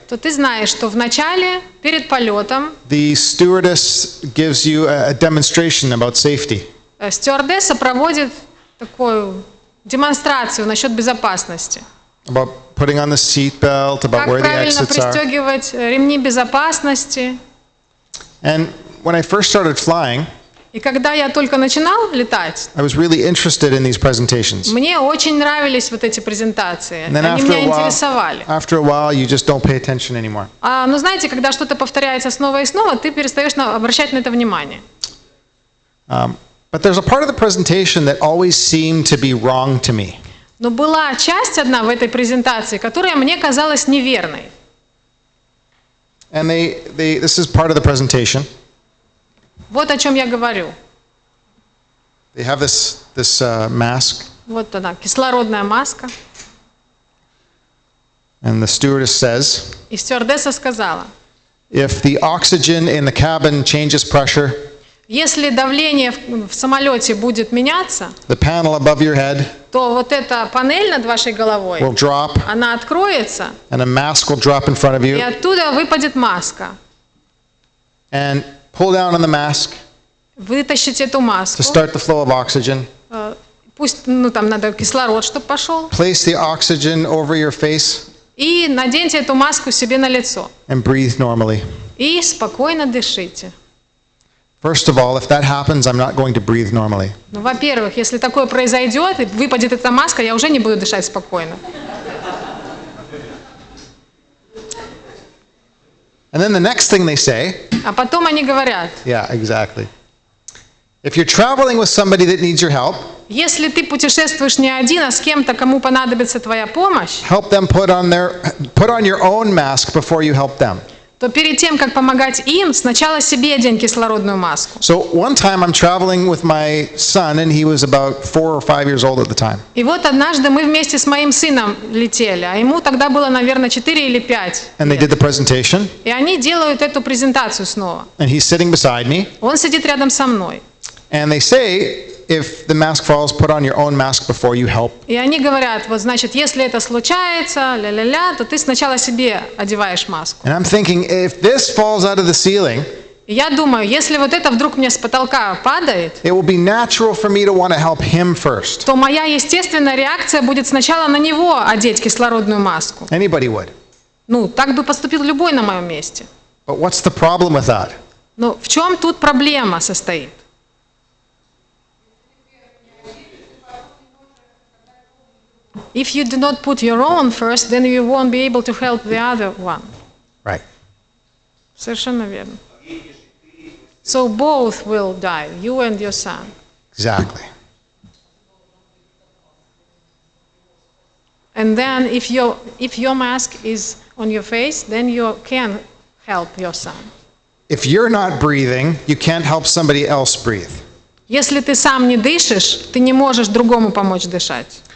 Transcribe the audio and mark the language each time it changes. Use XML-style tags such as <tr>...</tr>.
<ru>то ты знаешь, что в начале, перед полетом,</ru> <en>the stewardess gives you a demonstration about safety.</en> <ru>стюардесса проводит такую демонстрацию насчет безопасности.</ru> <en>About putting on the seat belt, about</en> <ru>Как</ru> <en>where the</en> <ru>правильно</ru> <en>exits are.</en> <ru>пристегивать ремни безопасности.</ru> <en>And when I first started flying,</en> <ru>И когда я только начинал летать,</ru> <en>I was really interested in these presentations.</en> <ru>мне очень нравились вот эти презентации.</ru> <en>And then</en> <ru>Они меня интересовали.</ru> <en>after a while, you just don't pay attention anymore.</en> <ru>Но знаете, когда что-то повторяется снова и снова, ты перестаешь обращать на это внимание.</ru> <en>But there's a part of the presentation that always seemed to be wrong to me.</en> <ru>Но была часть одна в этой презентации, которая мне казалась неверной.</ru> <en>And this is part of the presentation.</en> <ru>Вот о чем я говорю.</ru> <en>They have this mask,</en> <ru>Вот она, кислородная маска.</ru> <en>and the stewardess says,</en> <ru>И стюардесса сказала,</ru> <en>if the oxygen in the cabin changes pressure,</en> <ru>если давление в самолете будет меняться,</ru> <en>the panel above your head</en> <ru>то вот эта панель над вашей головой,</ru> <en>will drop,</en> <ru>она откроется,</ru> <en>and a mask will drop in front of</en> <ru>и</ru> <en>you,</en> <ru>оттуда выпадет маска.</ru> <en>and pull down on the mask</en> <ru>Вытащите эту маску.</ru> <en>to start the flow of oxygen.</en> <ru>Пусть, там надо кислород, чтобы пошел.</ru> <en>Place the oxygen over your face</en> <ru>И наденьте эту маску себе на лицо.</ru> <en>and breathe normally.</en> <ru>И спокойно дышите.</ru> <en>First of all, if that happens, I'm not going to breathe normally.</en> <ru>Ну, во-первых, если такое произойдет, и выпадет эта маска, я уже не буду дышать спокойно.</ru> <en>And then the next thing they say,</en> <ru>А потом они говорят,</ru> <en>yeah, exactly. If you're traveling with somebody that needs your help,</en> <ru>если ты путешествуешь не один, а с кем-то, кому понадобится твоя помощь,</ru> <en>help them put on your own mask before you help them.</en> <ru>то перед тем, как помогать им, сначала себе одень кислородную маску.</ru> <en>So one time I'm traveling with my son, and he was about 4 or 5 years old at the time.</en> <ru>И вот однажды мы вместе с моим сыном летели, а ему тогда было, наверное, 4 или 5</ru> <en>And they did the presentation,</en> <ru>И они делают эту презентацию снова.</ru> <en>and he's sitting beside me,</en> <ru>Он сидит рядом со мной.</ru> <en>and they say, if the mask falls, put on your own mask before you help.</en> <ru>И они говорят, вот значит, если это случается, ля-ля-ля, то ты сначала себе одеваешь маску.</ru> <en>And I'm thinking, if this falls out of the ceiling,</en> <ru>И я думаю, если вот это вдруг мне с потолка падает,</ru> <en>it will be natural for me to want to help him first.</en> <ru>то моя естественная реакция будет сначала на него одеть кислородную маску.</ru> <en>Anybody would.</en> <ru>Ну, так бы поступил любой на моем месте.</ru> <en>But what's the problem with that?</en> <ru>Но в чем тут проблема состоит?</ru> <en>If you do not put your own first, then you won't be able to help the other one. Right.</en> <ru>Совершенно верно.</ru> <en>So both will die, you and your son. Exactly. And then if your mask is on your face, then you can help your son. If you're not breathing, you can't help somebody else breathe.</en> <ru>Если ты сам не дышишь, ты не можешь другому помочь дышать.</ru>